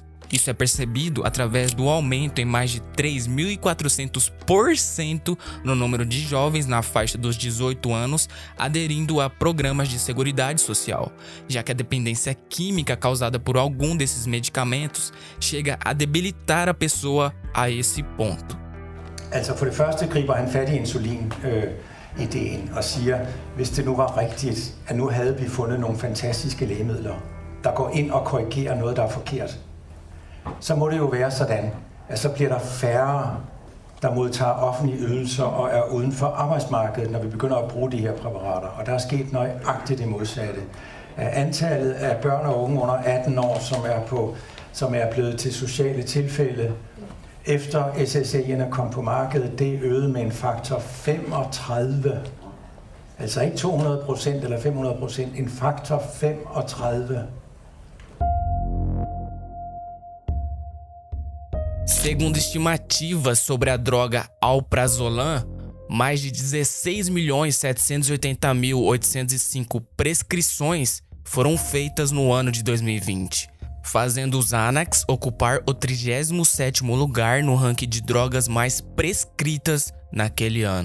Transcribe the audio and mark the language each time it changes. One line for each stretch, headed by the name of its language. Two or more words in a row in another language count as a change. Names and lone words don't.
Portuguese: Isso é percebido através do aumento em mais de 3.400% no número de jovens na faixa dos 18 anos aderindo a programas de seguridade social, já que a dependência química causada por algum desses medicamentos chega a debilitar a pessoa a esse ponto.
Danish: Altså for det første griber han fat i insulin-ideen og siger, hvis det nu var rigtigt, at nu havde vi fundet nogle fantastiske lægemidler, der går ind og korrigerer noget, der er forkert, så må det jo være sådan, at så bliver der færre der modtager offentlige ydelser og er uden for arbejdsmarkedet, når vi begynder at bruge de her præparater. Og der er sket nøjagtigt det modsatte. Antallet af børn og unge under 18 år, som er blevet til sociale tilfælde, efter SSRI'erne kom på markedet, det øgede med en faktor 35. Altså ikke 200% eller 500%, en faktor 35.
Portuguese: Segundo estimativas sobre a droga alprazolam, mais de 16.780.805 prescrições foram feitas no ano de 2020, fazendo o Xanax ocupar o 37º lugar no ranking de drogas mais prescritas naquele ano.